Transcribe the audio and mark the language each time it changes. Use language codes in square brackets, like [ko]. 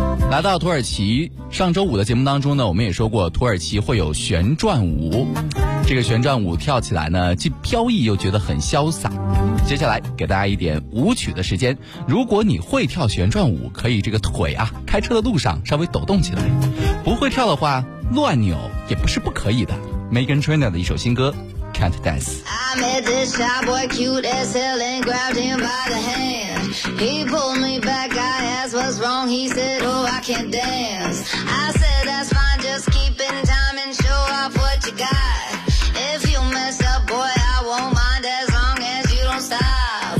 [zh] 来到土耳其，上周五的节目当中呢，我们也说过土耳其会有旋转舞，这个旋转舞跳起来呢既飘逸又觉得很潇洒。接下来给大家一点舞曲的时间，如果你会跳旋转舞，可以这个腿啊开车的路上稍微抖动起来，不会跳的话乱扭也不是不可以的， Meghan Trainor 的一首新歌 Can't Dance。 [en] I met this shy boy cute as hell and grabbed him by the hand. He pulled me back, I asked what's wrong. He said, oh, I can't dance. I said, that's fine, just keep in time and show off what you got. If you mess up, boy, I won't mind as long as you don't stop.